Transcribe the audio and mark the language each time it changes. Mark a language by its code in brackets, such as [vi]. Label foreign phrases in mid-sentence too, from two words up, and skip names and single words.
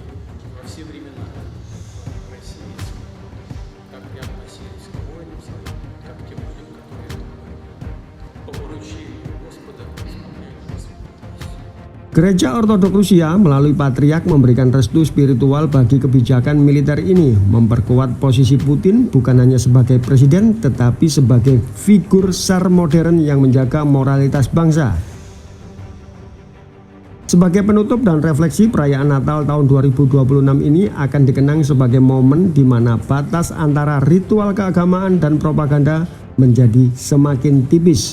[ru] во все времена России как и относились к воинам своим, как к тем людям, которые по поручению Господа исполняют свою миссию. [id] Gereja Ortodok Rusia melalui Patriark memberikan restu spiritual bagi kebijakan militer ini, memperkuat posisi Putin bukan hanya sebagai presiden tetapi sebagai figur SAR modern yang menjaga moralitas bangsa. Sebagai penutup dan refleksi, perayaan Natal tahun 2026 ini akan dikenang sebagai momen di mana batas antara ritual keagamaan dan propaganda menjadi semakin tipis.